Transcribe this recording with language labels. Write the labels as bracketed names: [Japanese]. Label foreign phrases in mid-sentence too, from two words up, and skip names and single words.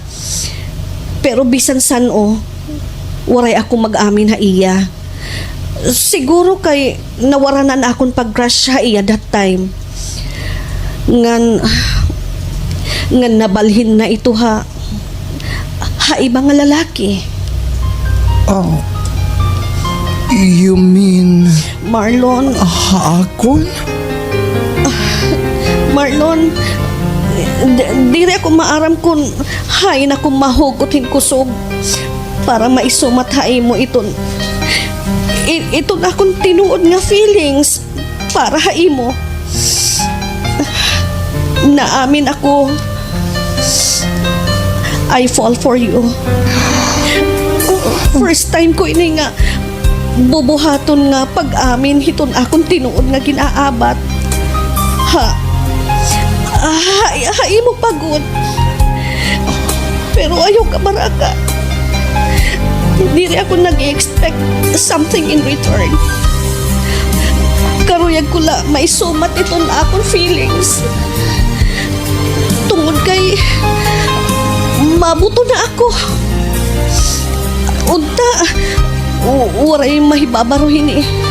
[Waray] Pero bisan san waray ako mag-amin ha iya. Siguro kay nawaranan akong pag-crush ha iya [English] that time. [Waray] Ngan nabalhin na ito ha ibang nga lalaki. [English] Oh, you mean Marlon, [Waray] akon? Marlon, dire ako maaram kung hain ako mahugot kusog para maisumat hain mo iton. Iton akong tinuod nga feelings para hain mo. Naamin ako, [English] I fall for you. [Waray] First time ko ini nga bubuhaton nga pag-amin hiton akong tinuod nga ginaabat. Hain mo pagod. Pero ayaw ka maraka. Hindi rin ako nag-expect [English] something in return. [Waray] Karuyag ko la maisumat iton akong feelings. Tungod kay mabuto na ako. Unta, waray mahibabaruhin eh.